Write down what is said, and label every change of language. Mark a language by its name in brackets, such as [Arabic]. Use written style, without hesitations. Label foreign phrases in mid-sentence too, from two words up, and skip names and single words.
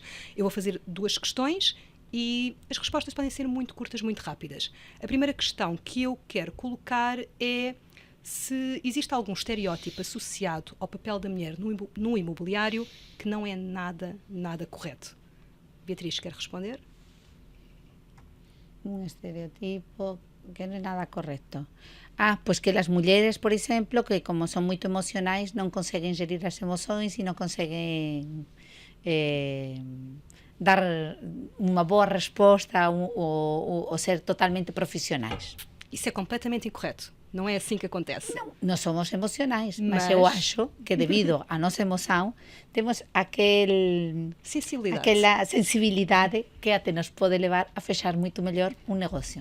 [Portuguese] Eu vou fazer 2 questões e as respostas podem ser muito curtas, muito rápidas. A primeira questão que eu quero colocar é se existe algum estereótipo associado ao papel da mulher no imobiliário que não é nada correto. Beatriz, quer responder? [Galician] Un estereotipo que non é nada correcto. Pois que as mulleres, por exemplo, que como son moito emocionais, non conseguen [Portuguese] gerir as emoções [Galician] e non conseguen dar unha boa resposta ou ser totalmente profissionais. [Portuguese] Isso é completamente incorreto. Não é assim que acontece. Nós somos emocionais, mas eu acho que devido à nossa emoção temos aquela sensibilidade que até nos pode levar a fechar muito melhor um negócio.